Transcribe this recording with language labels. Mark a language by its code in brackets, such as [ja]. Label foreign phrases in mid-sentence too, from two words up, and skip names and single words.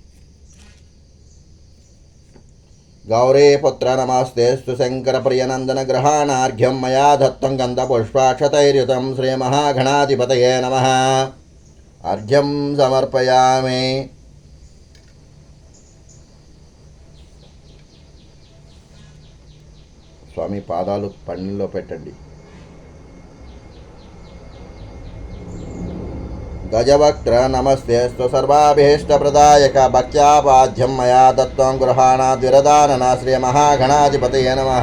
[sa] गौरी पुत्र नमस्तेस्तु शंकर प्रियनंदन ग्रहाणार्घ्यं मया दत्तं गन्धपुष्पाक्षतैर्युतं श्रीमहागणाधिपतये नमः अर्घ्यं समर्पयामि [te] స్వామి పాదాలు పన్నీలో పెట్టండి. [sa] గజవక్త్ర నమస్తేస్తు సర్వాభీష్టప్రదాయక భక్త్యాపాధ్యం మయా దత్తం గృహాణాద్విరదానన శ్రీ మహాగణాధిపతయే నమః.